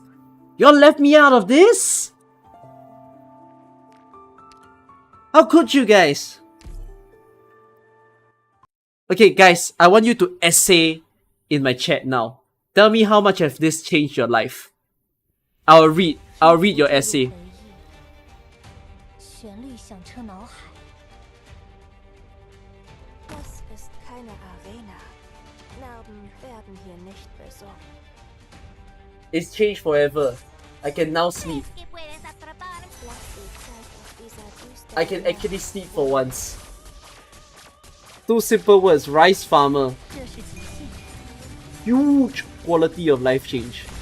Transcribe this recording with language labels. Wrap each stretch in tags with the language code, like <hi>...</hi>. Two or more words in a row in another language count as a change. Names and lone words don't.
<en>Y'all left me out of this? How could you guys? Okay, guys, I want you to essay in my chat now. Tell me how much has this changed your life. I'll read your essay.</en> <zh>旋律响彻脑海。</zh> <de>Das ist keine Arena. Narben werden hier nicht besorgt.</de> <en>It's changed forever. I can now sleep. I can actually sleep for once. 2 simple words, rice farmer. Huge quality of life change.</en>